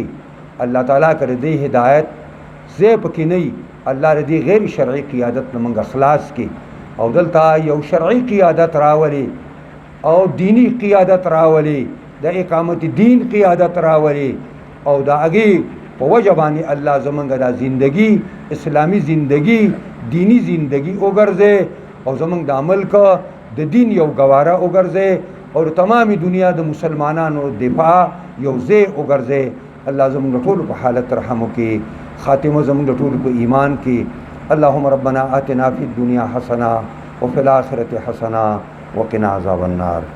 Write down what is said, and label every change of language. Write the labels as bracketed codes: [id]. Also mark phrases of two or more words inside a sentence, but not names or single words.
[ps] الله تعالی که د دې هدایت ځای پکې نه وي، الله د دې غیر شرعي قیادت نه مونږه خلاص کې او دلته یو شرعي قیادت راولي او دینی قیادت راولي، د اقامت دین قیادت راولي او د هغې په وجه باندې الله زمونږ د زندگی اسلامی زندگی دینی زندگی وګرځي او زمونږ د ملک د دین یو ګواره وګرځي او تمامي دنیا د مسلمانانو دفاع یو ځای وګرځي. الله زمونږ ټولو په حالت رحم وکړي، خاتمه زمونږ ټولو په ایمان کې. [ar] اللهم ربنا آتنا فی الدنیا حسنه وفي الآخرة حسنه وقنا عذاب النار.